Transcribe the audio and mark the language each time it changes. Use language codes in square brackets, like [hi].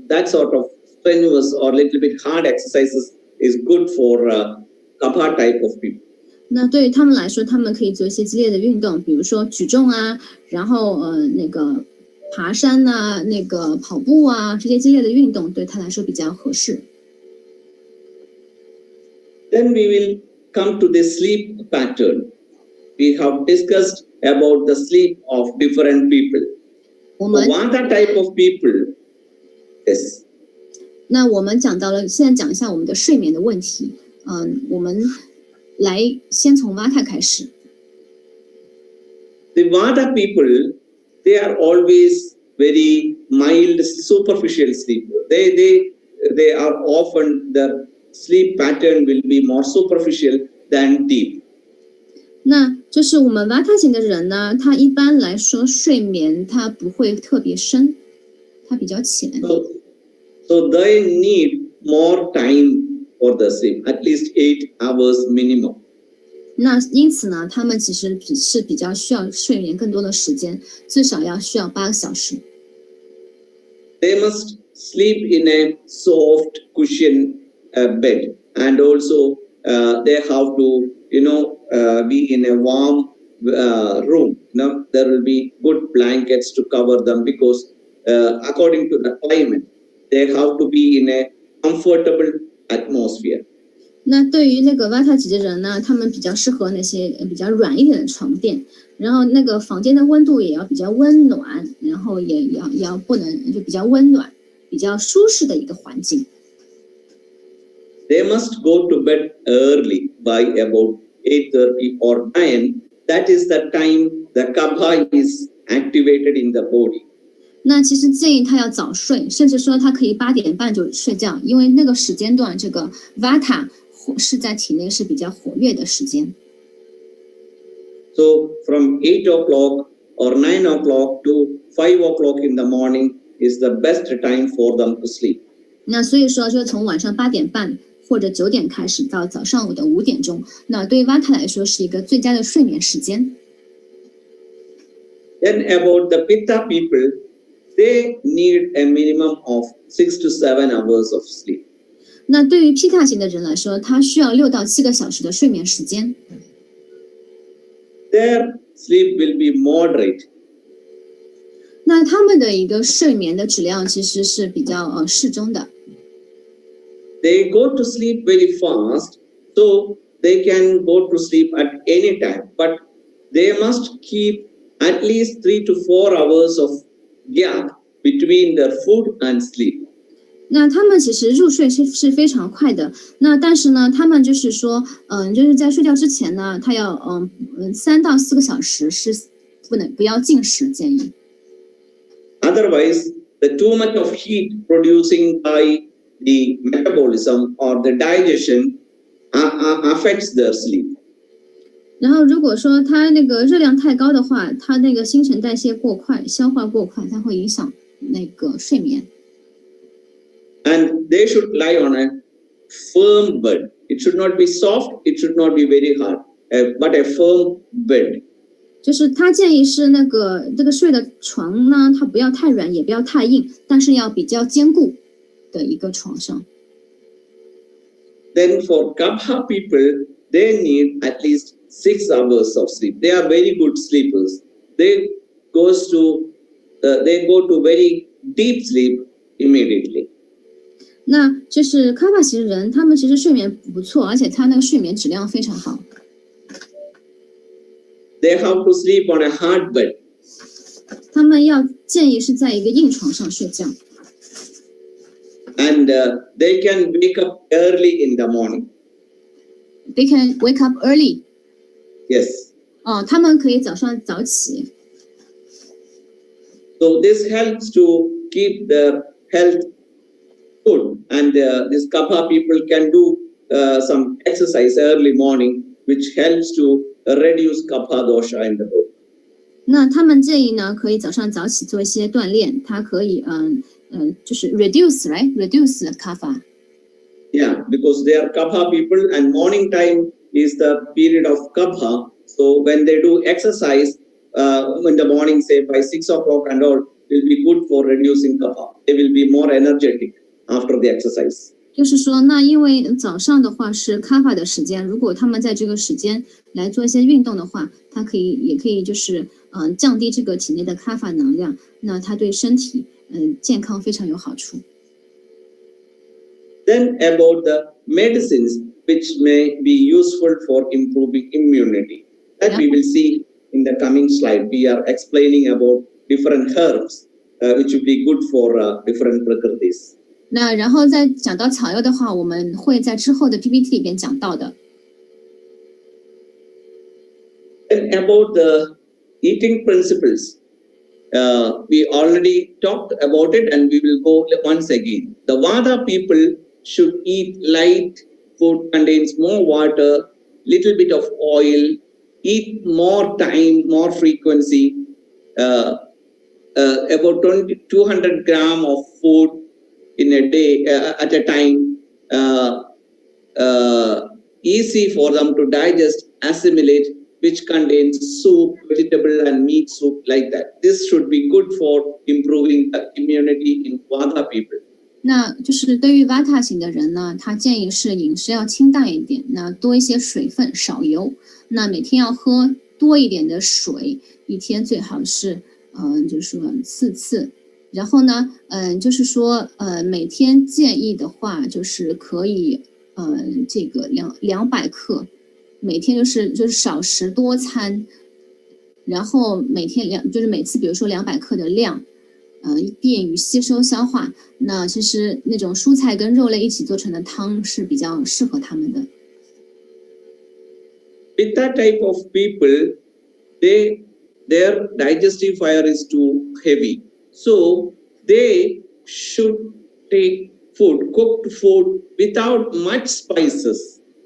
[en] That sort of strenuous or little bit hard exercises is good for Kapha type of people. [zh] 那对于他们来说，他们可以做一些激烈的运动，比如说举重啊，然后那个爬山呐、那个跑步啊，这些激烈的运动对他来说比较合适。 [en] Then we will come to the sleep pattern. We have discussed about the sleep of different people. Vata type of people, yes. [zh] 那我们讲到了，现在讲一下我们的睡眠的问题。我们来先从 Vata 开始。 [en] The Vata people, they are always very mild, superficial sleep. They are often the sleep pattern will be more superficial than deep. [zh] 那就是我们 Vata 型的人呢，他一般来说睡眠他不会特别深，他比较浅。 [en] So they need more time for the sleep, at least 8 hours minimum. [zh] 那因此呢，他们其实是比较需要睡眠更多的时间，最少需要8个小时。 [en] They must sleep in a soft cushion bed, and also they have to be in a warm room. There will be good blankets to cover them, because according to the climate, they have to be in a comfortable atmosphere. [zh] 那对于那个 Vata 体质人呢，他们比较适合那些比较软一点的床垫，然后那个房间的温度也要比较温暖，然后也要不能就比较温暖，比较舒适的一个环境。 [en] They must go to bed early by about 8:30 or 9. That is the time the Kapha is activated in the body. [zh] 那其实建议他要早睡，甚至说他可以8点半就睡觉，因为那个时间段这个 Vata 是在体内是比较活跃的时间。 [en] So from 8 o'clock or 9 o'clock to 5 o'clock in the morning is the best time for them to sleep. [zh] 那所以说，就从晚上8点半或者9点开始到早上午的5点钟，那对于 Vata 来说是一个最佳的睡眠时间。 [en] Then about the Pitta people, they need a minimum of 6 to 7 hours of sleep. [zh] 那对于 Pitta 型的人来说，他需要6到7个小时的睡眠时间。 [en] Their sleep will be moderate. [zh] 那他们的一个睡眠的质量其实是比较适中的。 [en] They go to sleep very fast, so they can go to sleep at any time. But they must keep at least 3 to 4 hours of gap between their food and sleep. [zh] 那他们其实入睡是非常快的，那但是呢，他们就是说，就是在睡觉之前呢，他要3到4个小时是不要进食建议。 [en] Otherwise, the too much of heat producing by the metabolism or the digestion affects their sleep. [zh] 然后如果说它那个热量太高的话，它那个新陈代谢过快，消化过快，它会影响那个睡眠。 [en] And they should lie on a firm bed. It should not be soft, it should not be very hard, but a firm bed. [zh] 就是他建议是那个这个睡的床呢，它不要太软，也不要太硬，但是要比较坚固的一个床上。 [en] Then for Kapha people, they need at least 6 hours of sleep. They are very good sleepers. They go to very deep sleep immediately. [zh] 那就是卡帕型人，他们其实睡眠不错，而且他那个睡眠质量非常好。 [en] They have to sleep on a hard bed. [zh] 他们要建议是在一个硬床上睡觉。 [en] And they can wake up early in the morning. They can wake up early. Yes. [zh] 他们可以早上早起。 [en] So this helps to keep their health good. And these Kapha people can do some exercise early morning, which helps to reduce Kapha dosha in the body. [zh] 那他们建议呢，可以早上早起做一些锻炼，它可以就是 [en] reduce kapha. Yeah, because they are Kapha people and morning time is the period of Kapha. So when they do exercise in the morning, say by 6 o'clock and all, will be good for reducing Kapha. They will be more energetic after the exercise. [zh] 就是说，那因为早上的话是 kapha 的时间，如果他们在这个时间来做一些运动的话，它也可以就是降低这个体内的 kapha 能量，那它对身体健康非常有好处。 [en] Then about the medicines which may be useful for improving immunity. That we will see in the coming slide. We are explaining about different herbs which will be good for different prakritis. [zh] 那然后再讲到草药的话，我们会在之后的 PPT 里边讲到的。 [en] And about the eating principles, we already talked about it and we will go once again. The Vata people should eat light food, contains more water, little bit of oil, eat more time, more frequency, about 200 gram of food in a day at a time, easy for them to digest, assimilate, which contains soup, vegetable and meat soup like that. This should be good for improving the immunity in Vata people. [zh] 那就是对于 Vata 型的人呢，他建议是饮食要清淡一点，那多一些水分，少油。那每天要喝多一点的水，一天最好是就是说4次。然后呢，就是说每天建议的话，就是可以这个200克，每天就是少食多餐，然后每天就是每次比如说200克的量。便于吸收消化。那其实那种蔬菜跟肉类一起做成的汤是比较适合他们的。 [en] With that type of people, their digestive fire is too heavy, so they should take food, cooked food without much spices.